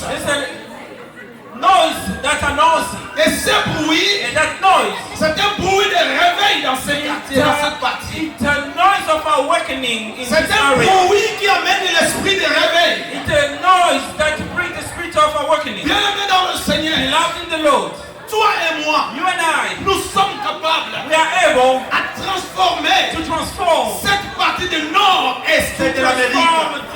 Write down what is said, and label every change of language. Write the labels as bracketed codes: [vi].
[en] There's a noise that's announcing. [fr] Et ce bruit, [en] And that noise, [fr] c'est un bruit de réveil dans ce quartier, dans cette partie. [en] it's a noise of awakening in [fr] C'est [en] this [fr] un [en] area. [fr] bruit qui amène l'esprit de réveil. [en] It's a noise that brings the spirit of awakening. [fr] Bien-aimé dans le Seigneur, [en] Beloved in the Lord, [fr] toi et moi, [en] you and I, [fr] nous sommes capables [en] we are able [fr] à transformer [en] to transform [fr] cette partie du nord-est de l'Amérique.